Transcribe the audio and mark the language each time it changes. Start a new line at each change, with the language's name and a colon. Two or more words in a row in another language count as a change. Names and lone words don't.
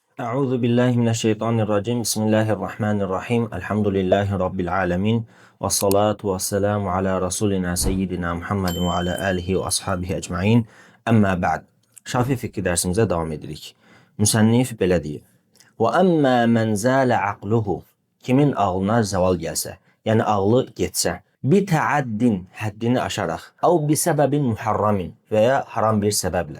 Arabic: أعوذ بالله من الشيطان الرجيم. بسم الله الرحمن الرحيم. الحمد لله رب العالمين. والصلاة والسلام على رسولنا سيدنا محمد وعلى آله وأصحابه أجمعين. أما بعد.
Azerbaijani: Şafi fikri dersimizə davam edirik. Müsənnif belə deyir:
Arabic: "وأما من زال عقله."
Azerbaijani: Kimin ağlına zaval gəlsə, yəni ağlı getsə,
Arabic: بتعدٍّ,
Azerbaijani: həddini aşaraq,
Arabic: أو بسبب محرم
Azerbaijani: və ya haram bir səbəblə.